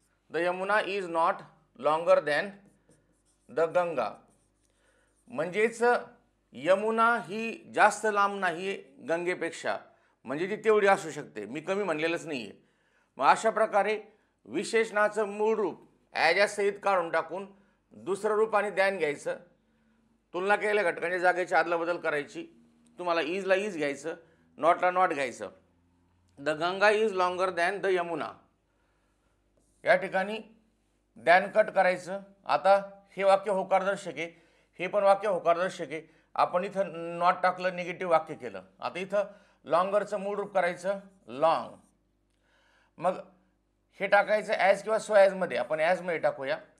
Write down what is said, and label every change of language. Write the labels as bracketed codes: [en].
[en] The Yamuna is not longer than the Ganga. [mr] म्हणजेच यमुना ही जास्त लांब नाही गंगेपेक्षा, म्हणजे ती तेवढी असू शकते, मी कमी म्हणलेलंच नाही आहे। मग अशा प्रकारे विशेषणाचं मूळ रूप ॲज सहित काढून टाकून दुसरं रूप आणि दॅन घ्यायचं। तुलना केलेल्या घटकांच्या जागेची अदलाबदल करायची। तुम्हाला इजला इज घ्यायचं, नॉटला नॉट घ्यायचं। [en] The Ganga is longer than the Yamuna. [mr] या ठिकाणी दॅन कट करायचं। आता हे वाक्य होकारदर्शक आहे, हे पण वाक्य होकारदर्शक आहे। आपण इथं नॉट टाकलं, निगेटिव्ह वाक्य केलं। आता इथं लॉंगरचं मूळ रूप करायचं लॉंग। मग हे टाकायचं ॲज किंवा सो ॲजमध्ये, आपण ॲजमध्ये टाकूया।